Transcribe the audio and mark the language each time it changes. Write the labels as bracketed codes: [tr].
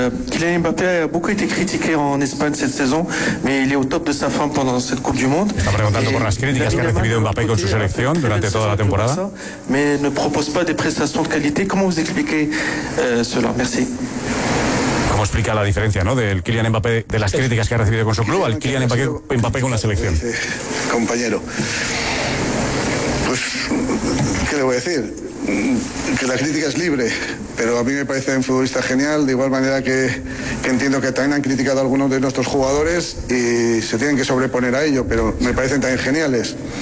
[fr] Kylian Mbappé a beaucoup été critiqué en Espagne cette saison, mais il est au top de sa forme pendant cette Coupe du Monde. [es] Está preguntando por las críticas que ha recibido Mbappé con su selección durante toda la temporada. [fr] Mais ne propose pas des prestations de qualité. Comment vous expliquez cela? Merci. [es] ¿Cómo explica la diferencia, ¿no?, del Kylian Mbappé, de las críticas que ha recibido con su club, al Kylian Mbappé con la selección? Compañero, pues, ¿qué le voy a decir? Que la crítica es libre, pero a mí me parece un futbolista genial, de igual manera que entiendo que también han criticado a algunos de nuestros jugadores y se tienen que sobreponer a ello, pero me parecen también geniales.